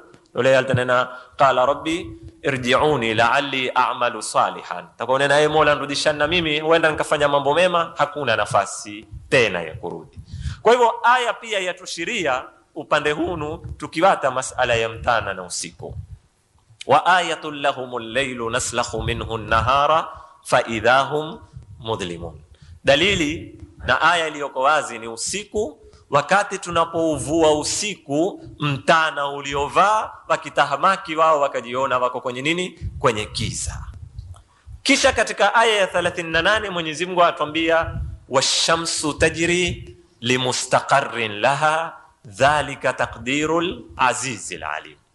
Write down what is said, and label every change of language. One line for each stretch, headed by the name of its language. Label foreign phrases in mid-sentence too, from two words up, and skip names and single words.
Swahili: Yule altanena
Arabic: قال رب ارجعون لعلي أعمل صالحا,
Swahili: takonena yeye Mola nirudishana mimi huenda nikafanya mambo mema, hakuna nafasi tena ya kurudi. Kwa hivyo aya pia yatushiria upande hunu tukiwata masala ya mtana na usiku.
Arabic: وآية لهم الليل نسلخ منه النهار فإذا هم مظلمون.
Swahili: Dalili na aya iliyoko wazi ni usiku. Wakati tunapouvua usiku, mtana uliovaa, wakitahamaki wao wakajiona wako kwenye nini? Kwenye giza. Kisha katika aya ya 38 Mwenyezi Mungu atuambia
Arabic: والشمس تجري لمستقر لها ذلك تقدير العزيز العليم.